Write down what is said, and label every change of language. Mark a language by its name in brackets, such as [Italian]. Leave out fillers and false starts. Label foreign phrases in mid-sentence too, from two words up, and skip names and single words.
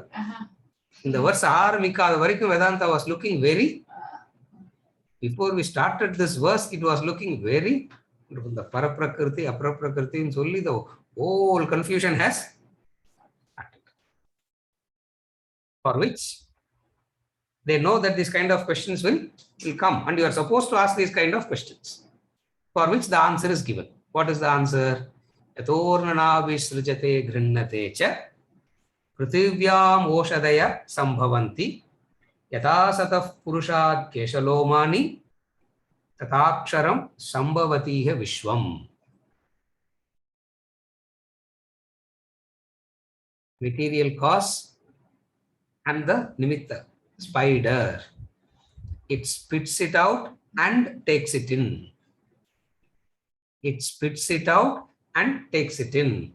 [English] In the verse Vedanta was looking very, before we started this verse, it was looking very The [Sanskrit] Paraprakriti, Aparaprakriti, [English] and solely the whole confusion has started. For which they know that this kind of questions will come, and you are supposed to ask these kind of questions, for which the answer is given. What is the answer? [Sanskrit] Yatornana visrujate grinnate cha prithivyaam oshadaya sambhavanti yata satah purushat keshalomani tataksharam sambhavatiha vishwam. [English] Material cause and the nimitta, spider. It spits it out and takes it in. It spits it out and takes it in.